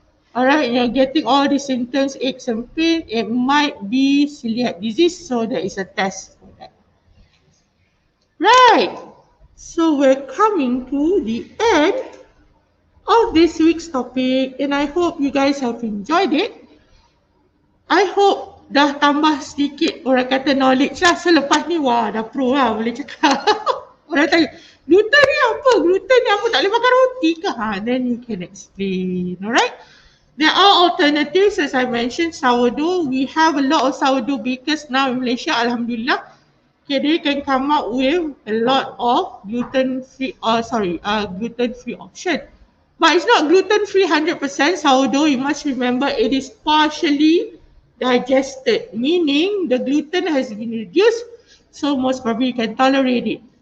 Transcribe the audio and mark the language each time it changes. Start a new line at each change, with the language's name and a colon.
English: Alright, you're getting all the symptoms, aches and pain, it might be celiac disease, so there is a test for that. Right, so we're coming to the end of this week's topic, and I hope you guys have enjoyed it. I hope
Malay: dah tambah sedikit orang kata knowledge lah. So lepas ni wah dah pro lah boleh cakap. Orang tanya, gluten ni apa? Gluten ni apa? Tak boleh makan roti ke?
English: Then you can explain. Alright? There are alternatives as I mentioned, sourdough. We have a lot of sourdough bakers now in Malaysia, Alhamdulillah. Okay, they can come up with a lot of gluten-free option. But it's not gluten-free 100% sourdough. You must remember it is partially digested, meaning the gluten has been reduced, so most probably you can tolerate it.